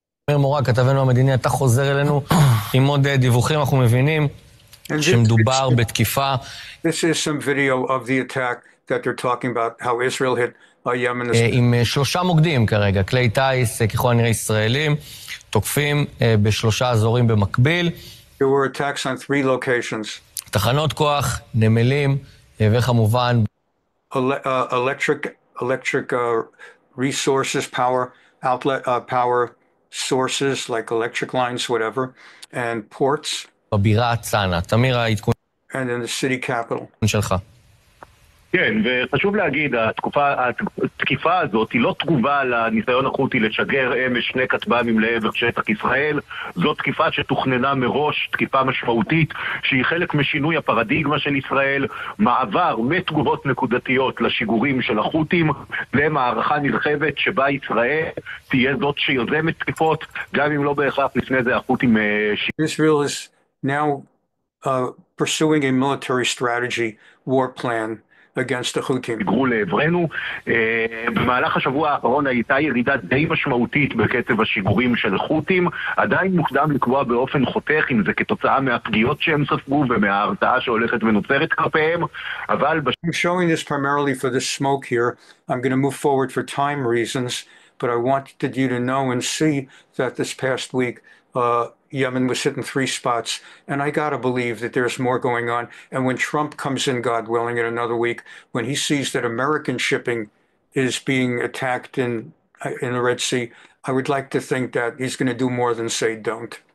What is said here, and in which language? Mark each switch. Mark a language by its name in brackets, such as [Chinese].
[Hebrew] אמיר מורג, כתבנו המדיני, אתה חוזר אלינו עם עוד דיווחים, אנחנו מבינים שמדובר בתקיפה. [English] This is some video of the attack that they're talking about, how Israel hit Yemen. [Hebrew] עם 3 מוקדים כרגע, כלי טייס, ככל הנראה ישראלים, תוקפים ב3 אזורים במקביל. [English] There were attacks on 3 locations. [Hebrew] תחנות כוח, נמלים, וכמובן [English] electric resources, power outlet, power sources like electric lines, whatever, and ports. [Hebrew] בבירה צאנה. תמיר, העדכון [English] And in the city capital. [Hebrew] שלך. כן, וחשוב להגיד, התקיפה הזאת היא לא תגובה לניסיון החותי לשגר אמש 2 כטב"מים לעבר שטח ישראל. זו תקיפה שתוכננה מראש, תקיפה משמעותית, שהיא חלק משינוי הפרדיגמה של ישראל, מעבר מתגובות נקודתיות לשיגורים של החותים, למערכה נרחבת שבה ישראל תהיה זאת שיוזמת תקיפות, גם אם לא בהכרח לפני זה החותים... [English] Israel is now pursuing a military strategy, war plan, against the Houthis. [Hebrew] הגרו לעברנו. במהלך השבוע האחרון הייתה ירידה די משמעותית בקצב השיגורים של חות'ים. עדיין מוקדם לקבוע באופן חותך אם זה כתוצאה מהפגיעות שהם ספגו ומההרתעה שהולכת ונוצרת כלפיהם, אבל... [English] I'm showing this primarily for the smoke here. I'm going to move forward for time reasons, but I wanted you to know and see that this past week Yemen was hit in 3 spots, and I gotta believe that there's more going on. And when Trump comes in, God willing, in another week, when he sees that American shipping is being attacked in the Red Sea, I would like to think that he's going to do more than say don't.